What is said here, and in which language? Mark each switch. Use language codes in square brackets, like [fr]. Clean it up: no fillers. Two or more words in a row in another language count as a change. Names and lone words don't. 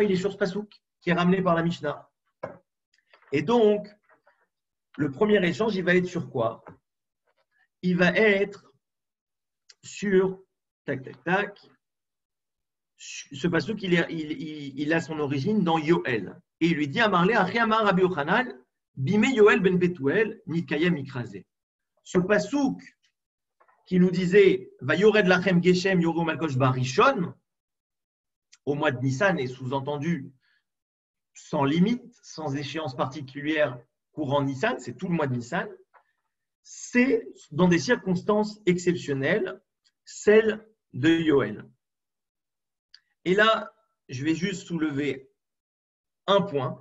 [fr] Il est sur ce pasouk qui est ramené par la Mishnah. Et donc, le premier échange, il va être sur quoi? Il va être sur ce pasouk, il a son origine dans Yoël. Et il lui dit à Marlé, [he] אחי אמר רבי יוחנן בימי יואל בן פתואל נתקיים מקרא. [fr] Ce pasouk qui nous disait, [he] ויורד לכם גשם יורה מלקוש בראשון, [fr] au mois de Nissan, et sous-entendu sans limite, sans échéance particulière courant Nissan, c'est tout le mois de Nissan, c'est dans des circonstances exceptionnelles, celles de Yoël. Et là, je vais juste soulever un point.